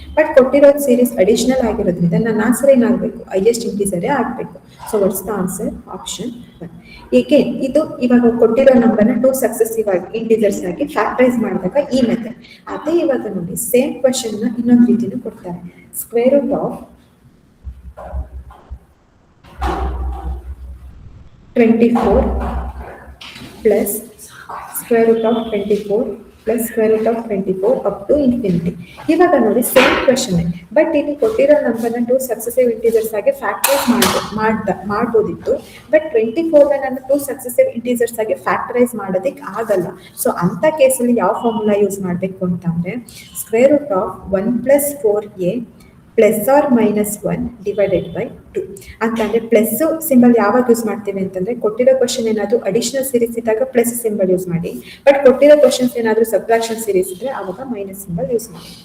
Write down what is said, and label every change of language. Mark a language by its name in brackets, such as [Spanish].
[Kannada] But ಕೊಟ್ಟಿರೋ series additional ಆಗಿರೋದ್ರಿಂದ ನನ್ನ ಆನ್ಸರ್ ಏನಾಗಬೇಕು, ಹೈಯೆಸ್ಟ್ ಇಂಟಿಜರೇ ಆಗಬೇಕು. [English] so what's the answer, option [Kannada] 1. ಏಕೆ ಇದು ಇವಾಗ ಕೊಟ್ಟಿರೋ ನಂಬರ್ನ 2 ಸಕ್ಸೆಸಿವ್ ಆಗಿ ಇಂಟಿಜರ್ಸ್ ಆಗಿ ಫ್ಯಾಕ್ಟರೈಸ್ ಮಾಡಿದಾಗ ಈ ಮೆಥಡ್. ಅದೇ ಇವಾಗ ನೋಡಿ ಸೇಮ್ ಕ್ವಶನ್ ನ ಇನ್ನೊಂದು ರೀತಿನೂ ಕೊಡ್ತಾರೆ. [English] Square root of 24 plus square root of 24 plus square root of 24 up to infinity. [Kannada] ಇವಾಗ ನೋಡಿ ಸೇಮ್ ಕ್ವೆಶನ್, ಬಟ್ ಇಲ್ಲಿ ಕೊಟ್ಟಿರೋ ನಂಬರ್ನ 2 ಸಕ್ಸೆಸಿವ್ ಇಂಟೀಜರ್ಸ್ ಆಗಿ ಫ್ಯಾಕ್ಟರೈಸ್ ಮಾಡ್ಬೋದಿತ್ತು. ಬಟ್ 24ನ ನಾನು 2 ಸಕ್ಸೆಸಿವ್ ಇಂಟೀಜರ್ಸ್ ಆಗಿ ಫ್ಯಾಕ್ಟರೈಸ್ ಮಾಡೋದಕ್ಕೆ ಆಗಲ್ಲ. ಸೊ ಅಂಥ ಕೇಸಲ್ಲಿ ಯಾವ ಫಾರ್ಮುಲಾ ಯೂಸ್ ಮಾಡಬೇಕು ಅಂತಂದರೆ [English] square root of 1 plus 4a plus r minus 1 divided by 2 [Kannada] ಅಂತಂದರೆ ಪ್ಲಸ್ ಸಿಂಬಲ್ ಯಾವಾಗ ಯೂಸ್ ಮಾಡ್ತೀವಿ ಅಂತಂದರೆ ಕೊಟ್ಟಿರೋ ಕ್ವಶನ್ ಏನಾದರೂ ಅಡಿಷನಲ್ ಸೀರೀಸ್ ಇದ್ದಾಗ ಪ್ಲಸ್ ಸಿಂಬಲ್ ಯೂಸ್ ಮಾಡಿ, ಬಟ್ ಕೊಟ್ಟಿರೋ ಕ್ವಶನ್ಸ್ ಏನಾದರೂ ಸಬ್ಟ್ರಾಕ್ಷನ್ ಸೀರೀಸ್ ಇದ್ದರೆ ಆವಾಗ ಮೈನಸ್ ಸಿಂಬಲ್ ಯೂಸ್ ಮಾಡಿ.